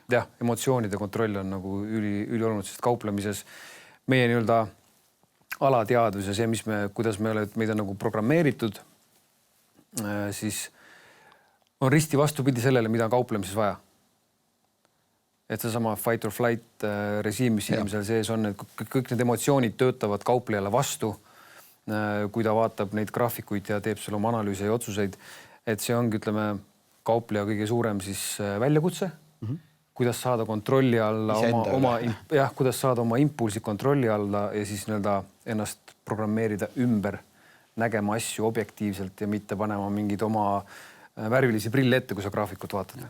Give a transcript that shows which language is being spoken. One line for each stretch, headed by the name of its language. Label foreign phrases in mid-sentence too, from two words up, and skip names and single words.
Estonian: Jah, emotsioonide kontroll on nagu ülioluline, sest kauplemises meie nii-öelda alateadvus ja see, kuidas meid on nagu programmeeritud, siis on risti vastupidi sellele, mida on kauplemises vaja. Et seesama
English: fight or flight
Estonian: režiim, mis inimesel sees on, et kõik need emotsioonid töötavad kauplejale vastu, kui ta vaatab neid graafikuid ja teeb selle oma analüüse ja otsuseid, et see ongi, ütleme, kaupleja kõige suurem siis väljakutse, kuidas saada kontrolli alla kuidas saada oma impulsi kontrolli alla ja siis nii-öelda ennast programmeerida ümber, nägema asju objektiivselt ja mitte panema mingid oma värvilisi prille ette, kui sa graafikut vaatad.